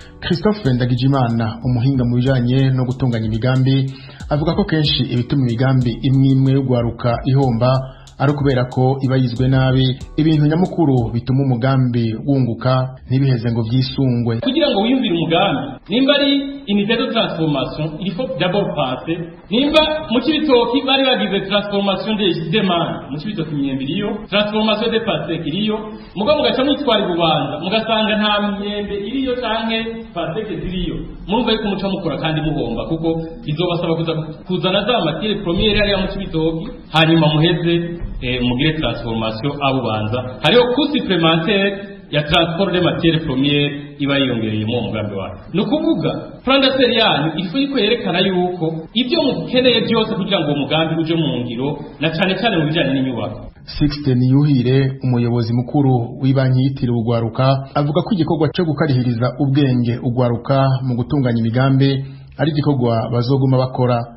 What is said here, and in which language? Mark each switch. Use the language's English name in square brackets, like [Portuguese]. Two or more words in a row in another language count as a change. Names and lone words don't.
[Rundi] Christophe Ndagijimana, umuhinga mu bijanye no gutunganya imigambi, avuga ko kenshi ibituma imigambi imwe imwe yo gwaruka ihomba ari ukubera ko iba yizwe nabi. Ibintu nyamukuru bituma umugambi wunguka ntibiheze ngo vyisungwe. Kugira ngo wiyumvire umugambi, nimba ari [French] unité de transformation, il faut d'abord penser. [Rundi] Nimba mu Cibitoki bari bagize [French] transformation des, des mangues, [Rundi] mu Cibitoki imyembe iriyo, [French] transformation des pastèques [Rundi] iriyo, mugabo mugaca mwitwara i Bubanza, mugasanga nta myembe iriyo canke pastèques ziriyo. Murumva yuko muca mukora kandi muhomba, kuko bizobasaba kuza kuzana za [French] matières premières [Rundi] hariya mu Cibitoki, hanyuma muheze, eh, mugire transformation a Bubanza. Hariho [French] coût supplémentaire [Rundi] ya [French] transport de matière première [Rundi] iba yiyongereye mu mugambi wayo. Ni ukuvuga, [French] plan d'affaires [Rundi] yanyu ifu yuko yerekana yuko ibyo mukeneye byose kugira ngo uwo mugambi uje mu ngiro, na cane cane mu bijanye n'inyubako. Sixte Niyuhire, umuyobozi mukuru w'ibanki yitiriwe Ugwaruka, avuga ko igikorwa co gukarihiriza ubwenge ugwaruka mu gutunganya imigambi ari igikorwa bazoguma bakora.